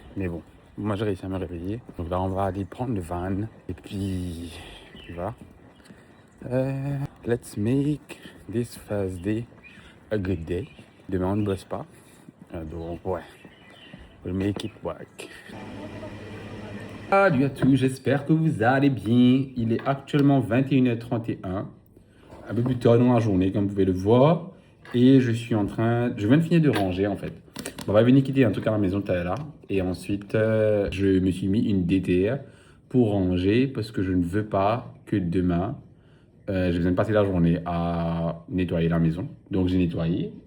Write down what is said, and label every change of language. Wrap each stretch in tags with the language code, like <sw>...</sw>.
<fr>Mais bon, moi j'ai réussi à me réveiller. Donc là, on va aller prendre le van. Et puis voilà.</fr> <en>Let's make this Thursday a good day.</en> <fr>Demain, on ne bosse pas. Donc ouais,</fr> <en>we'll make it work.</en> <fr>Salut à tous, j'espère que vous allez bien. Il est actuellement 21h31, un peu plus tard dans la journée comme vous pouvez le voir. Et je viens de finir de ranger en fait. On va venir quitter un truc à la maison tout à l'heure. Et ensuite, je me suis mis une DTR pour ranger parce que je ne veux pas que demain, j'ai besoin de passer la journée à nettoyer la maison. Donc j'ai nettoyé.</fr>